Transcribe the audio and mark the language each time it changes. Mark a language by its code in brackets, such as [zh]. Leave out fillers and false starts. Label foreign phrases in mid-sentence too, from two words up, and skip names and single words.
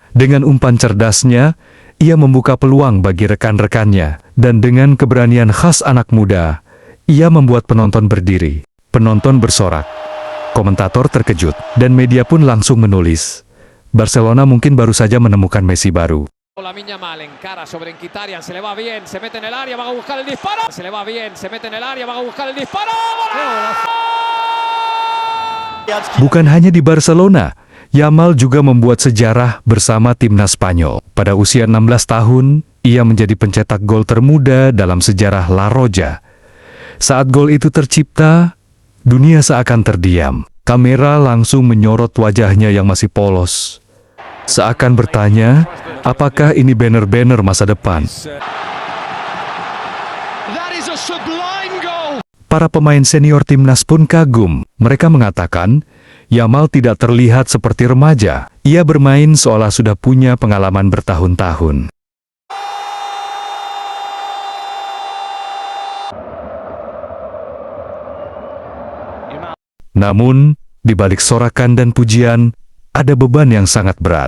[id] Dengan umpan cerdasnya, ia membuka peluang bagi rekan-rekannya. Dan dengan keberanian khas anak muda, ia membuat penonton berdiri. Penonton bersorak. Komentator terkejut. Dan media pun langsung menulis, Barcelona mungkin baru saja menemukan Messi baru. [es] Lamine Yamal encara sobre Mkhitaryan, se le va bien, se mete en el área, va a buscar el disparo. Se le va bien, se mete en el área, va a buscar el disparo. [id] Bukan hanya di Barcelona, Yamal juga membuat sejarah bersama timnas Spanyol. Pada usia 16 tahun, ia menjadi pencetak gol termuda dalam sejarah La Roja. Saat gol itu tercipta, Dunia seakan terdiam. Kamera langsung menyorot wajahnya yang masih polos. Seakan bertanya, apakah ini banner-banner masa depan? [en] That is a sublime goal. [id] Para pemain senior timnas pun kagum. Mereka mengatakan, Yamal tidak terlihat seperti remaja. Ia bermain seolah sudah punya pengalaman bertahun-tahun. Namun, di balik sorakan dan pujian, ada beban yang sangat berat.